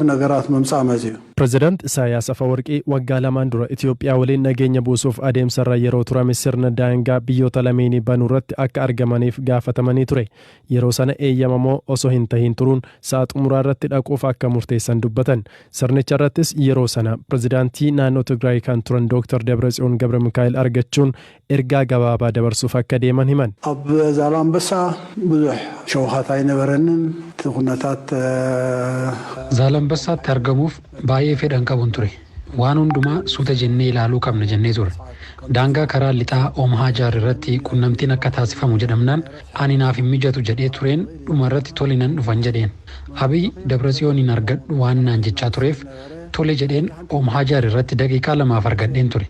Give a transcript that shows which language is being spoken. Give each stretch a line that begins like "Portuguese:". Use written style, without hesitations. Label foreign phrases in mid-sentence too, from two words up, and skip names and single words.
Oromo: Pireezidaant Isaayyaas Afawarqii waggaa lamaan dura Itoophiyaa waliin nageenya buusuuf adeemsarra yeroo turame sirna daangaa biyyoota lameenii banuu irratti akka argamaniif gaafatamanii ture. Yeroo sana eeyyamamoo osoo hin tahin turuun sa'a xumuraa irratti dhaquuf akka murteessan dubbatan. Sirnicha irrattis yeroo sana pireezidaantii naannoo Tigraay kan turan Dr. Dabratsiyoon Gabra Mikaa'el argachuun ergaa gabaabaa dabarsuuf akka deeman himan.
Tigrinya: ዛላምበሳ ብዙሕ ሸውሃት አይነበረንን ኩነታት
Oromo: Zaalambassaatti argamuuf baay'ee fedhan qabuun ture. Waan hundumaa suuta jennee ilaaluu qabna jennee ture. Daangaa karaa lixaa Oom Haajar irratti qunnamtiin akka taasifamu jedhamnaan ani naaf hin mijatu jedhee tureen dhuma irratti tole nan dhufan jedheen. Abiy Dabratsiyooniin argadhu waan naan jechaa tureef tole jedheen Oom Haajar irratti daqiiqaa 2 argadheen ture.